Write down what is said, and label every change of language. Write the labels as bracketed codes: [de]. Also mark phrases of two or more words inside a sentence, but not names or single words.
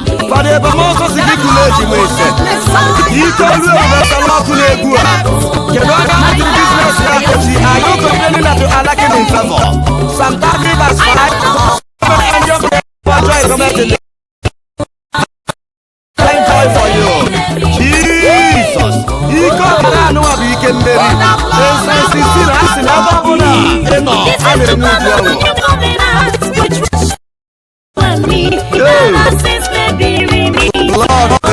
[ig] Fada ebe mmụọ nsọ si gị kụlee ji m ese. Ike olu ebube sala ọkụ na-egwu a. Kedu onye metụrụ biznes ya echi? [en] Are you complaining that you are lacking in favor? Psalm thirty verse five. Thank God for you. Jesus. [ig] Ike ọbara anụ a bụ ike mmeri. [en] In Psalm sixteen, [ig] a sị na ebe ọ bụla ị nọ, a na-enwe uju ọnwụ. [en] Hey. Lord.